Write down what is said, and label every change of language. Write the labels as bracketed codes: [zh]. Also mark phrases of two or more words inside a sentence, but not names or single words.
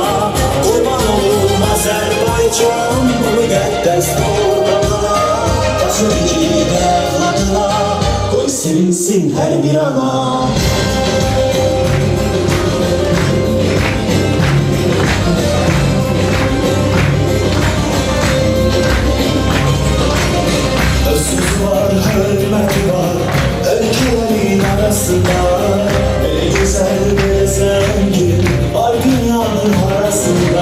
[az] Qurbanımın Azərbaycan, bu müqəddəs torpağına, axır iki evladına, qoy sevinsin hər bir ana. [tr] Hürmeti var ülkelerin arasında, bir güzel bir zengin var dünyanın arasında.